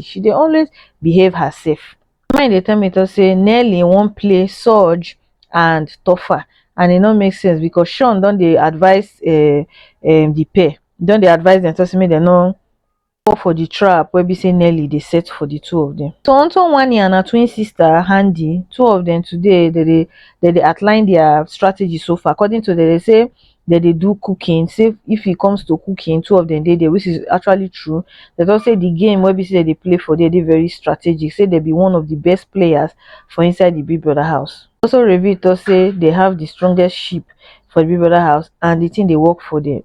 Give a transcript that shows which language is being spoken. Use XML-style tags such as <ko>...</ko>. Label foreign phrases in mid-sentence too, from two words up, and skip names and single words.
<pcm>She dey always behave herself. Mine dey tell me to say Nelly wan play Sooj and Topher, and e no make sense because Sean don dey advise the pair, don dey advise dem say make dem no fall for the trap wey be say Nelly dey set for the two of them. So unto Wanni and her twin sister Handi, two of them today they dey outline their strategy so far. According to them, they say they do cooking. Say if it comes to cooking, two of them dey there, which is actually true. They don't say the game where be say they play for they very strategic. Say they be one of the best players for inside the Big Brother house. Also revealed to say they have the strongest ship for the Big Brother house and the thing they work for them.</pcm>